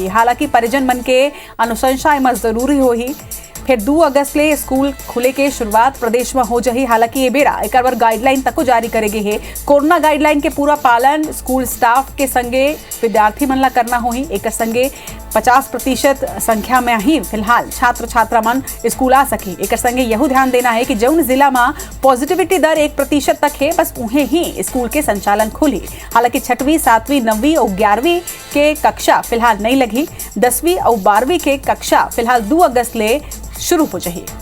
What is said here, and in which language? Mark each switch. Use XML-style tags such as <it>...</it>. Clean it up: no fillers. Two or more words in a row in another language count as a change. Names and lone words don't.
<hne>हालांकि परिजन मन के अनुशंसा एम जरूरी हो ही। फिर 2 अगस्त ले स्कूल खुले के शुरुआत प्रदेश में हो जाही। हालांकि ये बेरा एक बार गाइडलाइन तक जारी करेगे है। कोरोना गाइडलाइन के पूरा पालन स्कूल स्टाफ के संगे विद्यार्थी मन ला करना हो ही। एक संगे 50% संख्या में ही फिलहाल छात्र छात्रा मन स्कूल आ सके। एक संगे यह ध्यान देना है कि जौन जिला में पॉजिटिविटी दर 1% तक है बस उन्हें ही स्कूल के संचालन खुली। हालांकि 6वीं 7वीं 9वीं और 11वीं के कक्षा फिलहाल नहीं लगी। 10वीं और 12वीं के कक्षा फिलहाल 2 अगस्त ले शुरू हो जाही।</hne>